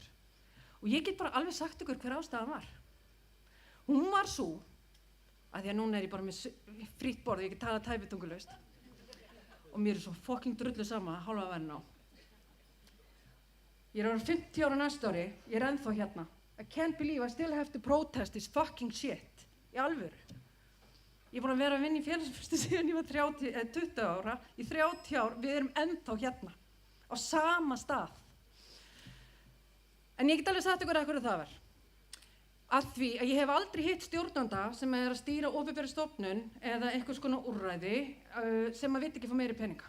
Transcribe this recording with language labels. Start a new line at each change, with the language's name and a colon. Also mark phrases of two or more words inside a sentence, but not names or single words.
Icelandic: Og ég get bara alveg sagt ykkur hver ástæðan var. Hún var sú, að því að núna ég bara með frítt borð, ég get talað tæpitungulaust og mér svo fucking drullu sama hálfa venn á. Ég orðin 50 ára næsta ári, ég ennþá hérna.
English: I can't believe I still have to protest this fucking shit.
Icelandic: Í alvöru. Ég búin að vera að vinna í félagsmiðstöð síðan ég var 20 ára, í 30 ár, við erum ennþá hérna, á sama stað. En ég get alveg sagt ykkur að hverju það var. Af því að ég hef aldrei hitt stjórnanda sem að stýra opinberri stofnun eða einhvers konar úrræði sem að vill ekki fá meiri peninga.